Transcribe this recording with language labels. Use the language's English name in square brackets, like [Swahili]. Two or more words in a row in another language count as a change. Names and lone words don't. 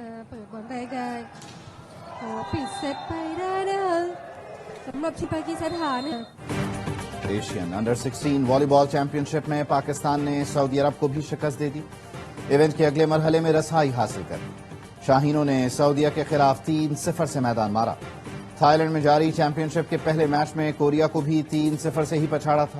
[Thai] เปิดบอลได้ง่ายขอปิดเซตไปได้นะคะสำหรับทีมปากีสถานเนี่ย [Urdu] ایشین انڈر 16 والی بال چیمپئن شپ میں پاکستان نے سعودی عرب کو بھی شکست دے دی. ایونٹ کے اگلے مرحلے میں رسائی حاصل کر شاہینوں نے سعودیہ کے خلاف 3-0 سے میدان مارا. تھائی لینڈ میں جاری چیمپئن شپ کے پہلے میچ میں کوریا کو بھی 3-0 سے ہی پچھاڑا تھا.